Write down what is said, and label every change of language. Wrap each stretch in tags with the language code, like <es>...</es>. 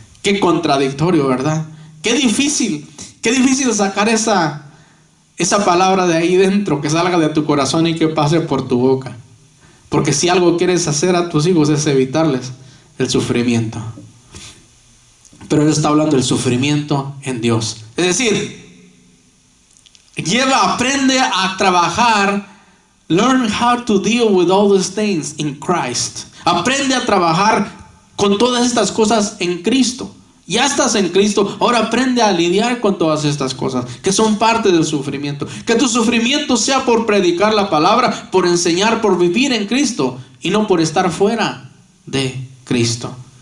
<es>Qué contradictorio, ¿verdad? Qué difícil sacar esa palabra de ahí dentro, que salga de tu corazón y que pase por tu boca. Porque si algo quieres hacer a tus hijos es evitarles el sufrimiento. Pero él está hablando del sufrimiento en Dios. Es decir, aprende a trabajar.</es> <en>Learn how to deal with all these things in Christ.</en> <es>Aprende a trabajar con todas estas cosas en Cristo. Ya estás en Cristo, ahora aprende a lidiar con todas estas cosas que son parte del sufrimiento. Que tu sufrimiento sea por predicar la palabra, por enseñar, por vivir en Cristo y no por estar fuera de Cristo.</es>